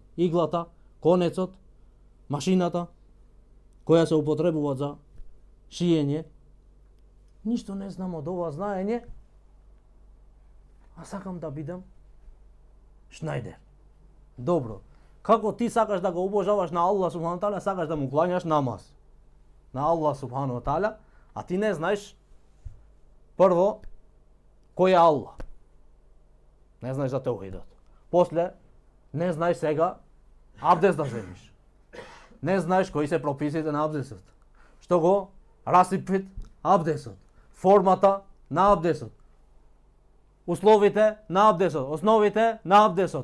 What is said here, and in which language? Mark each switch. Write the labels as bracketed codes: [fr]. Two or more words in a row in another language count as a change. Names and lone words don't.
[mk] Иглата, конецот, машината, која се употребува за шиење, ништо не знам од ова знаење, а сакам да бидам Шнајдер. Добро. Како ти сакаш да го обожаваш на [ar] الله سبحانه تعالى, [mk] сакаш да му клањаш намаз на [ar] الله سبحانه تعالى, [mk] а ти не знаеш прво кој е Аллах. Не знаеш за теухидот. После не знаеш сега абдест да земиш. Не знаеш кои се прописите на абдестот. Што го расипит абдестот, формата на абдестот, условите на абдестот, основите на абдестот.